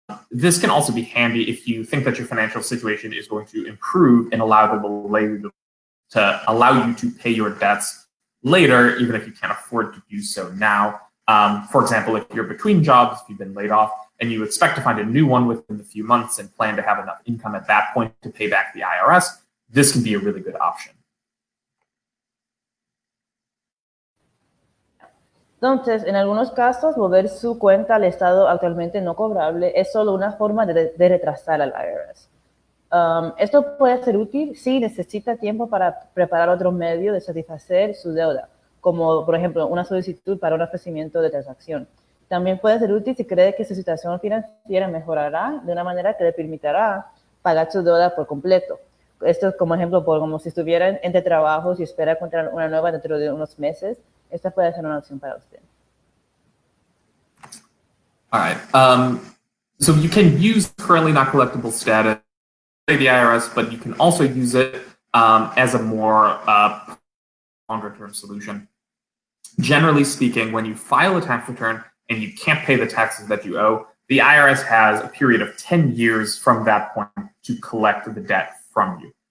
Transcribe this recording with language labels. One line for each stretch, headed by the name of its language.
English: This can also be handy if you think that your financial situation is going to improve and allow you to pay your debts later, even if you can't afford to do so now. For example, if you're between jobs, if you've been laid off, and you expect to find a new one within a few months and plan to have enough income at that point to pay back the IRS, this can be a really good option.
Spanish: Entonces, en algunos casos, mover su cuenta al estado actualmente no cobrable es solo una forma de retrasar al IRS. Esto puede ser útil si necesita tiempo para preparar otro medio de satisfacer su deuda, como por ejemplo una solicitud para un ofrecimiento de transacción. También puede ser útil si cree que su situación financiera mejorará de una manera que le permitirá pagar su deuda por completo. Esto es como ejemplo, como si estuviera entre trabajos y espera encontrar una nueva dentro de unos meses. Esta puede ser una opción para usted.
English: All right. So you can use currently not collectible status the IRS, but you can also use it as a more longer-term solution. Generally speaking, when you file a tax return and you can't pay the taxes that you owe, the IRS has a period of 10 years from that point to collect the debt from you.